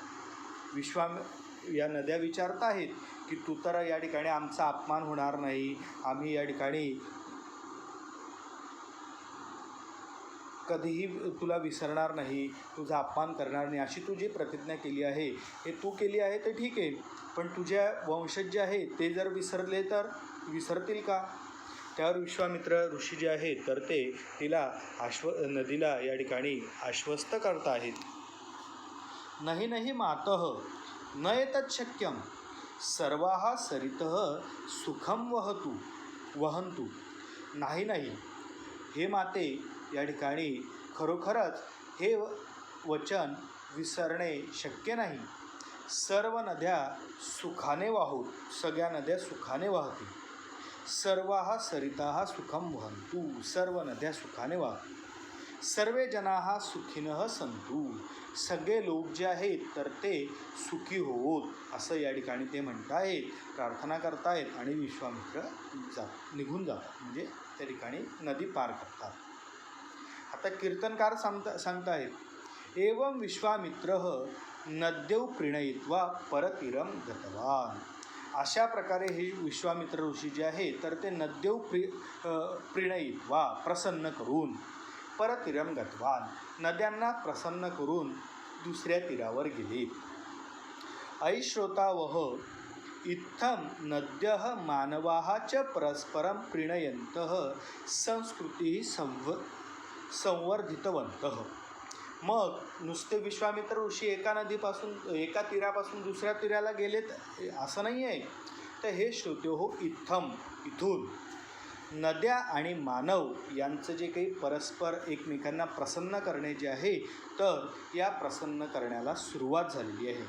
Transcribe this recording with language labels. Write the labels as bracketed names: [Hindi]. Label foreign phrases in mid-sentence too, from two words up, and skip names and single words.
[Marathi] या नद्या विचारत आहेत की तू तर या ठिकाणी आमचा अपमान होणार नाही, आम्ही या ठिकाणी कधीही तुला विसरणार नाही, तुझा अपमान करणार नाही, अशी तू जी प्रतिज्ञा केली आहे, हे तू केली आहे तर ठीक आहे, पण तुझ्या वंशज जे आहेत ते जर विसरले तर विसरतील का? त्यावर विश्वामित्र ऋषी जे आहेत तर ते तिला नदीला या ठिकाणी आश्वस्त करत आहेत. [Sanskrit] नहि नहि मातः न एतत् शक्यं सर्वाः सरितः सुखम वहन्तु. [Marathi] नाही नाही हे माते, या ठिकाणी खरोखरच हे वचन विसरणे शक्य नाही. सर्व नद्या सुखाने वाहूत, सगळ्या नद्या सुखाने वाहतील. [Sanskrit] सर्वाः सरिताः सुखम वहन्तु, [Marathi] सर्व नद्या सुखाने वाहतील. [Sanskrit] सर्वे जनाः सुखिनः सन्तु, [Marathi] सगळे लोक जे आहेत तर ते सुखी होवोत, असं या ठिकाणी ते म्हणतायत, प्रार्थना करतायत आणि विश्वामित्र निघून जातात, म्हणजे त्या ठिकाणी नदी पार करतात. आता कीर्तनकार सांगतायत, [Sanskrit] एवं विश्वामित्रः नद्यौ प्रीणयित्वा परतीरं गतवान. [Marathi] अशा प्रकारे हे विश्वामित्र ऋषी जे आहे तर ते [Sanskrit] नद्यौ प्रीणयित्वा [Marathi] प्रसन्न करून [Sanskrit] परतीरं गतवान, [Marathi] नद्यांना प्रसन्न करून दुसऱ्या तीरावर गेले. [Sanskrit] ऐश्रोतावह इत्थं नद्यः मानवाः च परस्परं प्रीणयन्तः संस्कृती संवर्धितवन्तः. [Marathi] मग नुसते विश्वामित्र ऋषी एका तीरापासून दुसऱ्या तीराला गेलेत असं नाही आहे, तर हे श्रोते हो इथून नद्या आणि मानव यांचं जे काही परस्पर एकमेकांना प्रसन्न करणे जे आहे, तर या प्रसन्न करण्याला सुरुवात झालेली आहे.